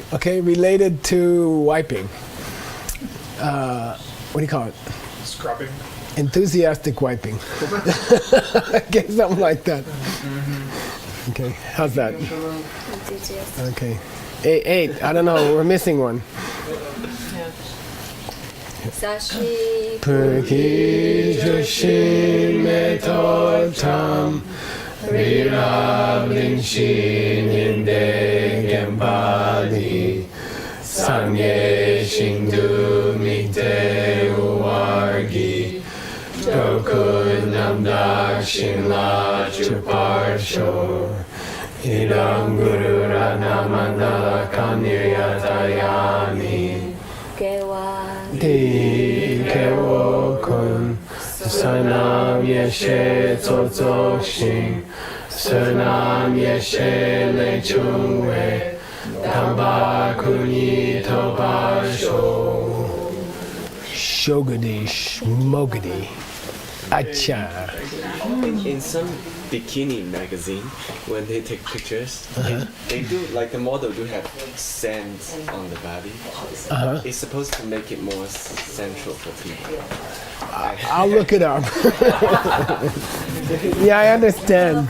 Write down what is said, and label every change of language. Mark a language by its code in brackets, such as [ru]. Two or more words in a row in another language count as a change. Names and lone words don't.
[en] Okay, related to wiping. What do you call it? Scrubbing. Enthusiastic wiping. Okay, something like that. Okay, how's that? Okay. 8. I don't know. We're missing one. [bo] Sashi སྤོས་ཀྱིས་བྱུགས་ཤིང་མེ་ཏོག་བཀྲམ་རི་རབ་གླིང་བཞི་ཉི་ཟླས་བརྒྱན་པ་འདི་སངས་རྒྱས་ཞིང་དུ་དམིགས་ཏེ་ཕུལ་བ་ཡིས་འགྲོ་ཀུན་རྣམ་དག་ཞིང་ལ་སྤྱོད་པར་ཤོག་ཨི་དམ་གུ་རུ་རཏྣ་མཎྜལ་ཀཾ་ནིར་ཡཱ་ཏ་ཡཱ་མི Kewa འདི་ཡིས་སྐྱེ་བོ་ཀུན་བསོད་ནམས་ཡེ་ཤེས་ཚོགས་རྫོགས་ཤིང་བསོད་ནམས་ཡེ་ཤེས་ལས་བྱུང་བའི་དམ་པ་སྐུ་གཉིས་ཐོབ་པར་ཤོག Shogadi Shmogadi Acha. [en] In some bikini magazine, when they take pictures, they do, like the model do have sand on the body. It's supposed to make it more central for people. I'll look it up. Yeah, I understand.